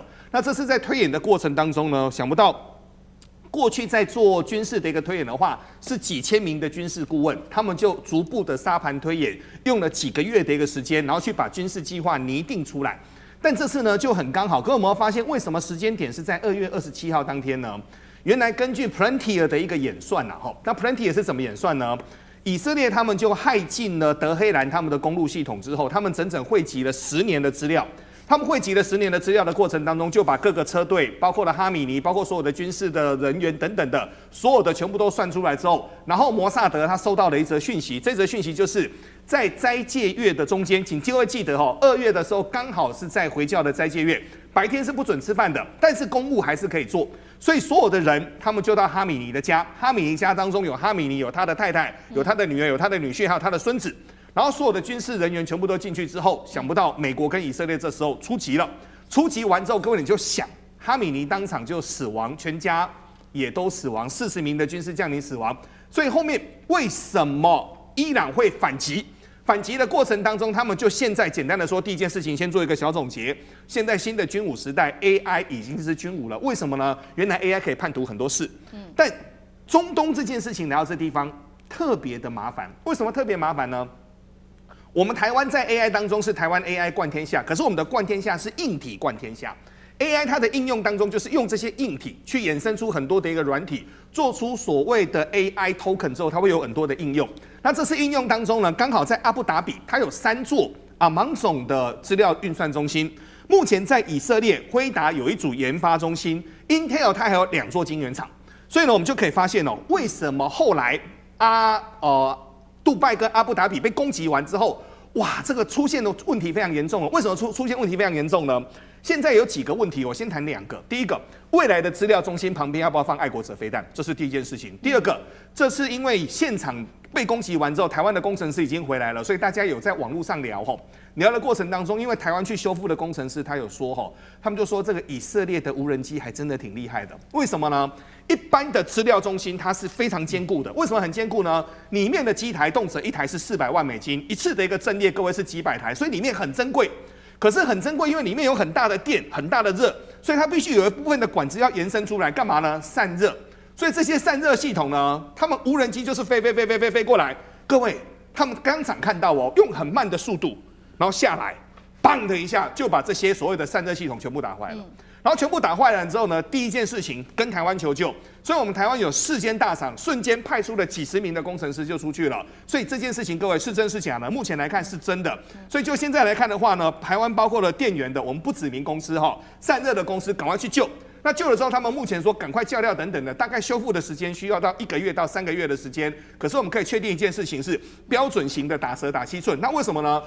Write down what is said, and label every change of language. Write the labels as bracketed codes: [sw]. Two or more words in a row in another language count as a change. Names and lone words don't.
[zh] 那這是在推演的過程當中呢，想不到。過去在做軍事的一個推演的話，是幾千名的軍事顧問，他們就逐步的沙盤推演，用了幾個月的一個時間，然後去把軍事計劃擬定出來。但這次呢就很剛好，可我們發現為什麼時間點是在2月27號當天呢？原來根據 Palantir 的一個演算那 Palantir 是怎麼演算呢？以色列他們就駭進了德黑蘭他們的公路系統之後，他們整整匯集了10年的資料。他們匯集了10年的資料的過程當中，就把各個車隊，包括了哈米尼，包括所有的軍事的人員等等的，所有的全部都算出來之後，然後摩薩德他收到了一則訊息，這則訊息就是在齋戒月的中間，請各位記得2月的時候剛好是在回教的齋戒月，白天是不准吃飯的，但是公務還是可以做，所以所有的人他們就到哈米尼的家，哈米尼家當中有哈米尼，有他的太太，有他的女兒，有他的女婿，還有他的孫子。然後所有的軍事人員全部都進去之後，想不到美國跟以色列這時候出擊了。出擊完之後，各位你就想，哈米尼當場就死亡，全家也都死亡，40名的軍事將領死亡。所以後面為什麼伊朗會反擊？反擊的過程當中，他們就現在簡單的說，第一件事情先做一個小總結。現在新的軍武時代 ，AI 已經是軍武了。為什麼呢？原來 AI 可以判讀很多事，但中東這件事情來到這地方特別的麻煩。為什麼特別麻煩呢？我們台灣在 AI 當中是台灣 AI 冠天下，可是我們的冠天下是硬體冠天下。AI 它的應用當中，就是用這些硬體去衍生出很多的一個軟體，做出所謂的 [en] AI token [zh] 之後，它會有很多的應用。那這次應用當中呢，剛好在阿布達比，它有3座 Amazon 的資料運算中心。目前在以色列輝達有一組研發中心 ，Intel 它還有2座晶圓廠。所以呢，我們就可以發現為什麼後來杜拜跟阿布達比被攻擊完之後，哇，這個出現的問題非常嚴重了。為什麼出現問題非常嚴重呢？現在有幾個問題，我先談2個。第一個，未來的資料中心旁邊要不要放愛國者飛彈？這是第一件事情。第二個，這是因為現場被攻擊完之後，台灣的工程師已經回來了，所以大家有在網絡上聊的過程當中，因為台灣去修復的工程師他有說他们就說這個以色列的無人機還真的挺厲害的。為什麼呢？一般的資料中心它是非常堅固的，為什麼很堅固呢？裡面的機台動輒一台是400萬美金，一次的一個陣列各位是幾百台，所以裡面很珍貴。可是很珍貴，因為裡面有很大的電、很大的熱，所以它必須有一部分的管子要延伸出來，幹嘛呢？散熱。所以這些散熱系統呢，他們無人機就是飛過來。各位，他們當場看到用很慢的速度，然後下來，砰的一下就把這些所謂的散熱系統全部打壞了。然後全部打壞了之後呢，第一件事情跟台灣求救，所以我們台灣有4間大廠，瞬間派出了幾十名的工程師就出去了。所以這件事情各位是真是假呢？目前來看是真的。所以就現在來看的話呢，台灣包括了電源的，我們不指名公司散熱的公司趕快去救。那救了之後，他們目前說趕快叫料等等的，大概修復的時間需要到1個月到3個月的時間。可是我們可以確定一件事情是標準型的打蛇打7寸。那為什麼呢？